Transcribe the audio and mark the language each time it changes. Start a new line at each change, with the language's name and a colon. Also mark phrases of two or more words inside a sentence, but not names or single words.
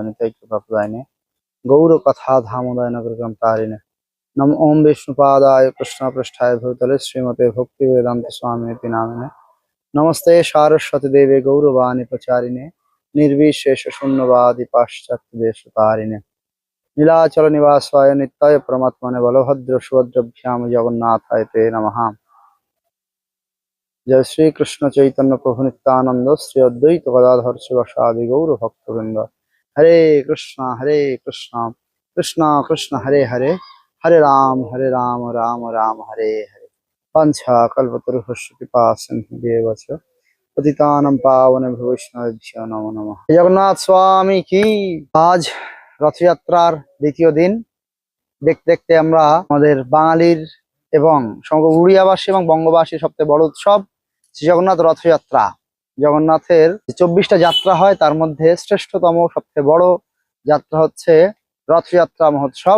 Sanskrit: नित्यैकप्रदायिने गौरकथाधामोदय नगरकं तारिणे नमो विष्णुपादाय कृष्णपृष्ठाय भूतले श्रीमते भक्तिवेदान्त स्वामिनिति नामिने नमस्ते सारस्वती देवे गौरवाणी प्रचारिणे निर्विशेष शून्यवादी पाश्चात्य देशतारिणे नीलाचल निवासाय नित्याय परमात्मने बलभद्र सुभद्रभ्याम जगन्नाथाय ते नमः। जय श्री कृष्ण चैतन्य प्रभु नित्यानंद श्री अद्वैत गदाधर शिवासादि गौर भक्तवृंद। हरे कृष्ण कृष्ण कृष्ण हरे हरे, हरे राम राम राम हरे हरे। पंचा कल्पतरुभ्यश्च कृपा सिन्धुभ्येव च पतितानां पावनेभ्यो वैष्णवेभ्यो नमो नमः।
Hindi: जगन्नाथ स्वामी की।
Bangla: आज রথযাত্রার দ্বিতীয় দিন। দেখতে দেখতে আমরা আমাদের বাঙালির এবং সমগ্র উড়িয়াবাসী এবং বঙ্গবাসী সবচেয়ে বড় উৎসব শ্রী জগন্নাথ রথযাত্রা। জগন্নাথের 24টা যাত্রা হয়, তার মধ্যে শ্রেষ্ঠতম সবচেয়ে বড় যাত্রা হচ্ছে রথযাত্রা মহোৎসব।